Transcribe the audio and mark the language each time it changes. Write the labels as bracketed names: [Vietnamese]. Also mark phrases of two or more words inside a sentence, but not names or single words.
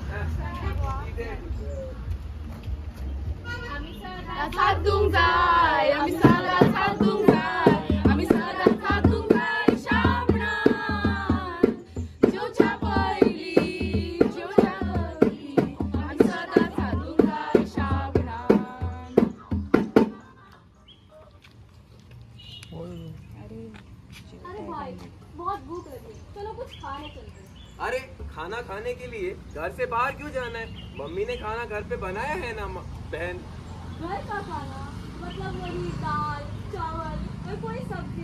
[Konkani] साधूंक जाय, आमी सदा साधूंक जाय, आमी सदा साधूंक जाय श्रावणान. जेवच्या पयलीं, जेवच्या पयलीं, आमी सदा साधूंक जाय श्रावणान. [Hindi] अरे भाई बहुत भूख लगी, चलो कुछ खाने चलते हैं. अरे खाना खाने के लिए घर से बाहर क्यों जाना है? मम्मी ने खाना घर पे बनाया है ना बहन. घर का खाना मतलब वही दाल चावल और कोई सब्जी.